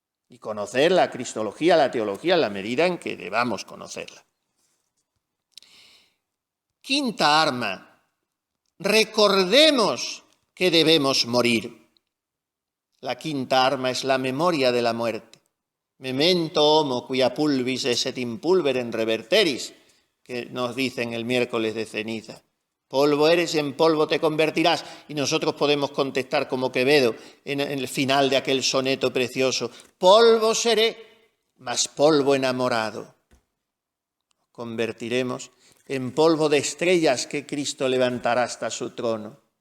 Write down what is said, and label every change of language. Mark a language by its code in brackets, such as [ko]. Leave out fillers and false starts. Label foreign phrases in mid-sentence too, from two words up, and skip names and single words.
[es] y conocer la cristología, la teología, en la medida en que debamos conocerla. Quinta arma, recordemos que debemos morir. La quinta arma es la memoria de la muerte. [la] Memento homo quia pulvis esset in pulverem reverteris, [es] que nos dicen el miércoles de ceniza. Polvo eres y en polvo te convertirás. Y nosotros podemos contestar como Quevedo en el final de aquel soneto precioso. Polvo seré, mas polvo enamorado. Convertiremos en polvo de estrellas que Cristo levantará hasta su trono.